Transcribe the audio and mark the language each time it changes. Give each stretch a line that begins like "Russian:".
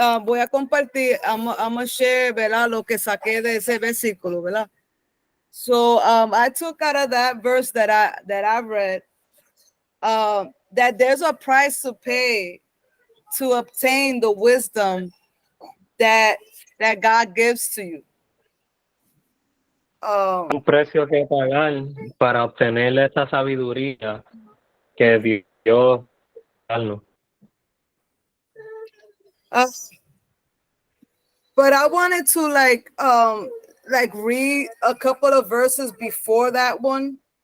Spanish: Voy a compartir,
English: I'm gonna share,
Spanish: ¿verdad? Lo que saqué de ese versículo, ¿verdad?
English: So I took out of that verse that I read that there's a price to pay to obtain the wisdom that God gives to you.
Spanish: Un precio que pagar para obtener esa sabiduría que Dios darnos.
English: But I wanted to like read a couple of verses before that one.